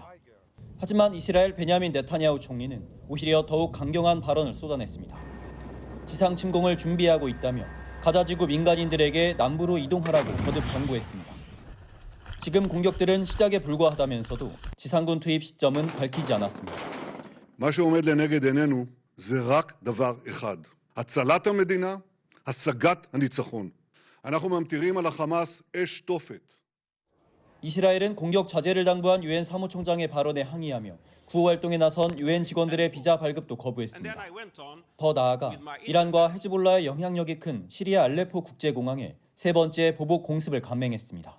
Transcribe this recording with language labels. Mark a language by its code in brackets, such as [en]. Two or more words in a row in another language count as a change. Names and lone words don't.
[ko] 하지만 이스라엘 베냐민 네타냐후 총리는 오히려 더욱 강경한 발언을 쏟아냈습니다. 지상 침공을 준비하고 있다며 가자지구 민간인들에게 남부로 이동하라고 거듭 경고했습니다. 지금 공격들은 시작에 불과하다면서도 지상군 투입 시점은 밝히지 않았습니다. [he] מה שעומד לנגד עינינו זה רק דבר אחד, הצלת המדינה, השגת הניצחון. אנחנו ממטירים על החמאס אש תופת. [ko] 이스라엘은 공격 자제를 당부한 유엔 사무총장의 발언에 항의하며 구호 활동에 나선 유엔 직원들의 비자 발급도 거부했습니다. 더 나아가 이란과 헤즈볼라의 영향력이 큰 시리아 알레포 국제공항에 세 번째 보복 공습을 감행했습니다.